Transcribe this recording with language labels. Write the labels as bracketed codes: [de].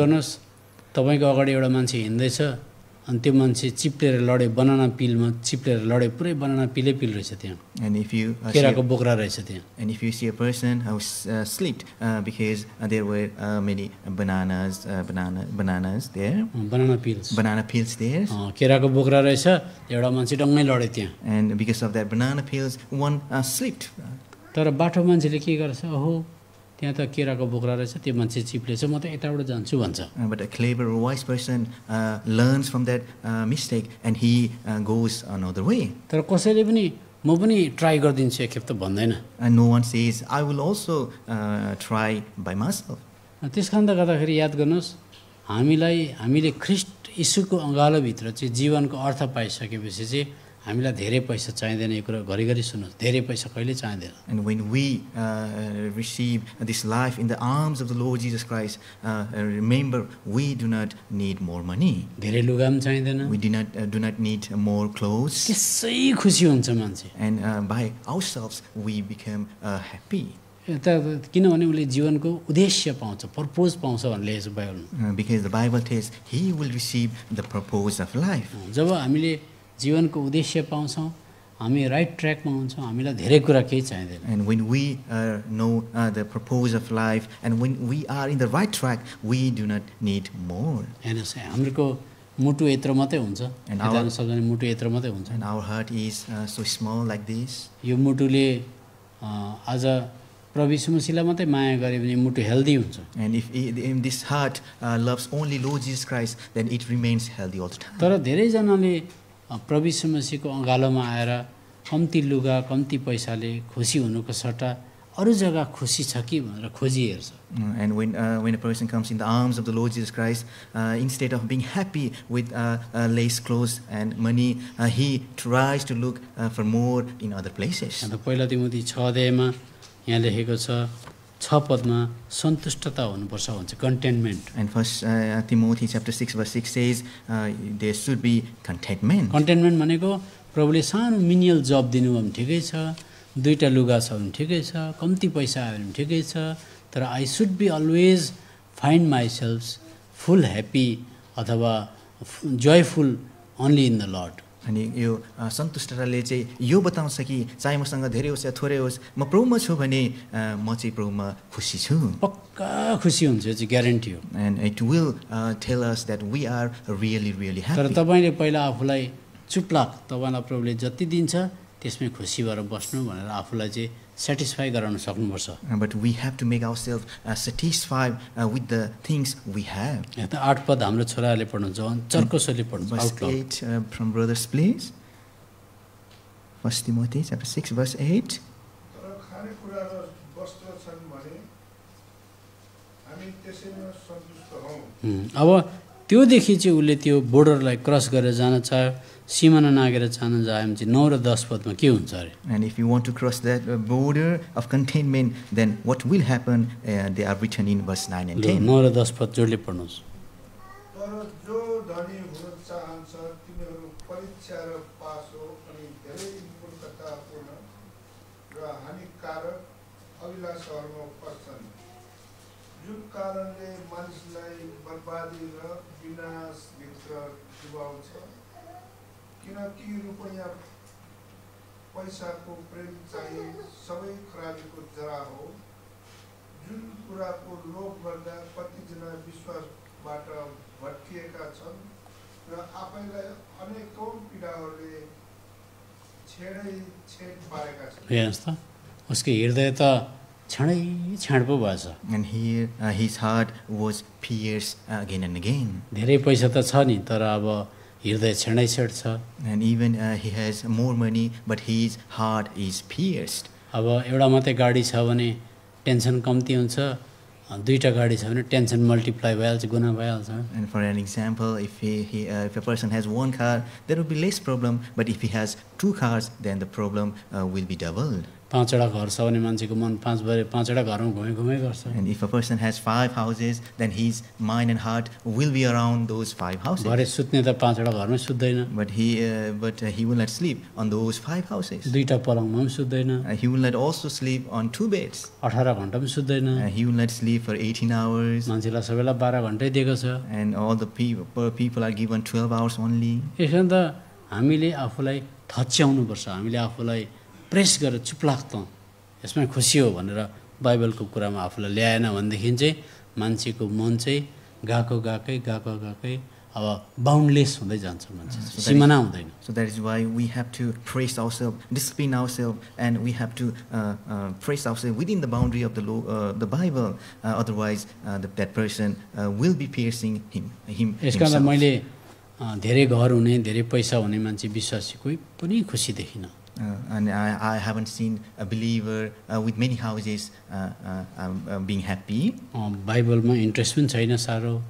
[ne] गर्नुहोस्, तपाईँको अगाडि एउटा मान्छे हिँड्दैछ अनि त्यो मान्छे चिप्लेर लडे, बनाना पिलमा चिप्लेर लडे, पुरै बनाना पिलै पिल रहेछ त्यहाँ, [en] And if you [ne] केराको बोक्रा रहेछ त्यहाँ। [en] and if you see a person who slipped because there were many bananas there, banana peels, banana peels there, [ne] केराको बोक्रा रहेछ, एउटा मान्छे डङ्गै लडे त्यहाँ। [en] and because of that banana peels, one slipped. [ne] तर बाटो मान्छेले के गर्छ, ओहो त्यहाँ त केराको बोक्रा रहेछ, त्यो मान्छे चिप्लेछ, म त यताबाट जान्छु भन्छ। [en] But a clever or wise person learns from that mistake and he goes another way. [ne] तर कसैले पनि म पनि ट्राई गरिदिन्छु एकखेप त भन्दैन। [en] And no one says, I will also try by myself. [ne] त्यस कारणले गर्दाखेरि याद गर्नुहोस्, हामीले ख्रिस्ट यीशुको अँगालोभित्र चाहिँ जीवनको अर्थ पाइसकेपछि चाहिँ हामीलाई धेरै पैसा चाहिँदैन। यो कुरा घरिघरि सुन्नुहोस्, धेरै पैसा कहिले चाहिँदैन। [en] And when we receive this life in the arms of the Lord Jesus Christ, remember, we do not need more money. [ne] धेरै लुगा पनि चाहिँदैन। [en] We do not need more clothes. [ne] त्यसै खुसी हुन्छ मान्छे। [en] And by ourselves, we become happy. [ne] किनभने उसले जीवनको उद्देश्य पाउँछ, पर्पोज पाउँछ भनेर लेखेको छ बाइबलमा। [en] Because the Bible tells he will receive the purpose of life. [ne] जब हामीले जीवनको उद्देश्य पाउँछौँ, हामी राइट ट्र्याकमा हुन्छौँ, हामीलाई धेरै कुरा केही चाहिँदैन। [en] And when we know the purpose of life and when we are in the right track, we do not need more. [ne] हेर्नुहोस्, हाम्रो मुटु यत्रो मात्रै हुन्छ, जान सक्दैन, मुटु यत्रो मात्रै हुन्छ। [en] And our heart is so small like this. [ne] यो मुटुले आज प्रभु यीशु मसीहलाई मात्रै माया गरे भने मुटु हेल्दी हुन्छ। [en] And if this heart loves only Lord Jesus Christ, then it remains healthy all the time. [ne] तर धेरैजनाले प्रभु यीशु मसीहको अँगालोमा आएर कम्ती लुगा कम्ती पैसाले खुसी हुनुको सट्टा अरू जग्गा खुसी छ कि भनेर खोजी हेर्छ। [en] And when a person comes in the arms of the Lord Jesus Christ, instead of being happy with less clothes and money, he tries to look for more in other places. [ne] अन्त पहिला तिमोथी 6 अध्यायमा यहाँ लेखेको छ, 6 पदमा सन्तुष्टता हुनुपर्छ भन्छ, contentment. [en] And First Timothy chapter 6 verse 6 says there should be contentment. [ne] Contentment भनेको प्रभुले सानो मिनियल जब दिनुभयो भने ठिकै छ, 2टा लुगा छ भने ठिकै छ, कम्ती पैसा आयो भने ठिकै छ, तर [en] I should be always find myself full happy अथवा joyful only in the lord. [ne] अनि यो सन्तुष्टताले चाहिँ यो बताउँछ कि चाहे मसँग धेरै होस् या थोरै होस्, म प्रभुमा छु भने म चाहिँ प्रभुमा खुसी छु। पक्का खुसी हुन्छ, यो चाहिँ ग्यारेन्टी हो। [en] And it will tell us that we are really [ne] तर [en] happy. [ne] तपाईँले पहिला आफूलाई चुप्लाक, तपाईँलाई प्रभुले जति दिन्छ त्यसमै खुसी भएर बस्नु भनेर आफूलाई चाहिँ सेटिस्फाई गराउन सक्नुपर्छ। [en] But we have to make ourselves satisfied with the things we have. [ne] यहाँ त 8 पद हाम्रो छोराहरूले पढ्नुहुन्छ, चर्कोसोले पढ्नुहुन्छ। [en] Verse 8 from brothers, please. 1 Timothy chapter 6 verse 8. [ne] तर खानेकुरा र वस्त्र छन् भने हामी त्यसैमा सन्तुष्ट हौँ। अब त्योदेखि चाहिँ उसले त्यो बोर्डरलाई क्रस गरेर जान चाह्यो, सीमाना नागेर जान चाह्यो भने चाहिँ 9 र 10 पदमा के हुन्छ अरे? [en] And if you want to cross that border of containment, then what will happen? They are written in verse 9 and 10. [ne] 9 र 10 पद जोडले पढ्नुहोस्। तर जो धनी हुन चाहन्छ तिनीहरू परीक्षा र पास हो अनि धेरै मूर्खतापूर्ण र हानिकारक अभिलाषाहरूमा पर्छन्, जुन कारणले मानिसलाई बर्बादी र विनाशभित्र डुबाउँछ। किनकि रुपैयाँ पैसाको प्रेम चाहिँ सबै खराबीको जरा हो, जुन कुराको लोभ गर्दा कतिजना विश्वासबाट भट्किएका छन् र आफैलाई अनेकौं पीडाहरूले छेड पारेका छन्। हेर्नुहोस् त, उसको हृदय त छाँड पो भएछ। [en] And here his heart was pierced again and again. [ne] धेरै पैसा त छ नि, तर अब हृदय छेड छ। [en] And even he has more money, but his heart is pierced. [ne] अब एउटा मात्रै गाडी छ भने टेन्सन कम्ती हुन्छ, 2टा गाडी छ भने टेन्सन मल्टिप्लाई भइहाल्छ, गुना भइहाल्छ। [en] And for an example, if if a person has one car, there will be less problem. But if he has 2 cars, then the problem will be doubled. [ne] 5वटा घर छ भने मान्छेको मन 5वटा घरमा घुमै गर्छ। [en] And if a person has 5 houses, then his mind and heart will be around those 5 houses. [ne] घरे सुत्ने त 5वटा घरमै सुत्दैन, [en] But he will not sleep on those 5 houses. [ne] 2टा पलङमा पनि सुत्दैन, [en] He will not also sleep on 2 beds. [ne] 18 घण्टा पनि सुत्दैन। [en] He will not sleep for 18 hours. [ne] मान्छेलाई सबैलाई 12 घण्टै दिएको छ। [en] And all the people are given 12 hours only. [ne] यसो त हामीले आफूलाई थच्याउनुपर्छ, हामीले आफूलाई प्रेस गरेर चुप्लाक त यसमा खुसी हो भनेर बाइबलको कुरामा आफूलाई ल्याएन भनेदेखि चाहिँ मान्छेको मन चाहिँ गएकै अब बाउन्डलेस हुँदै जान्छ मान्छे, सीमाना हुँदैन। [en] So that is why we have to praise ourselves, discipline ourselves, and we have to praise ourselves within the boundary of the Bible. Otherwise, that person will be piercing [ne] यस कारण [en] himself. [ne] मैले धेरै घर हुने, धेरै पैसा हुने मान्छे विश्वासी कोही पनि खुसी देखिनँ। [en] And I haven't seen a believer with many houses being happy. [ne] बाइबलमा interest पनि छैन साह्रो,